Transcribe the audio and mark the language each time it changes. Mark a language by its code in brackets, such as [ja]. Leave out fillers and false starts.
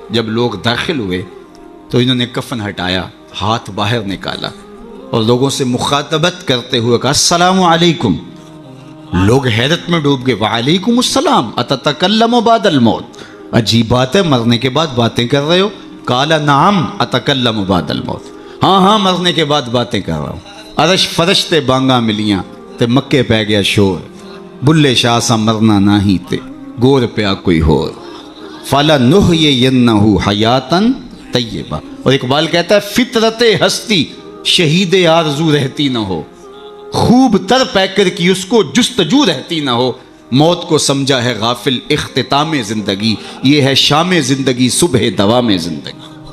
[ur] جب لوگ داخل ہوئے تو انہوں نے کفن ہٹایا، ہاتھ باہر نکالا اور لوگوں سے مخاطبت کرتے ہوئے کہا السلام علیکم. لوگ حیرت میں ڈوب گئے، وعلیکم السلام [ar] اتتکلم بعد الموت، [ur] عجیب بات ہے، مرنے کے بعد باتیں کر رہے ہو؟ [ar] قال نعم اتکلم بعد الموت، [ur] ہاں ہاں مرنے کے بعد باتیں کر رہا ہوں. [pa] عرش فرش تے بانگا ملیاں تے مکے پہ گیا شور، بلے شاہ سا مرنا نہ ہی تے گور پیا کوئی ہور، [ar] فَلَنُحْيِيَنَّهُ حَيَاتًا طیبہ. [ur] اور اقبال کہتا ہے فطرت ہستی شہید آرزو رہتی نہ ہو، خوب تر پیکر کی اس کو جستجو رہتی نہ ہو، موت کو سمجھا ہے غافل اختتام زندگی، یہ ہے شام زندگی صبح دوام زندگی.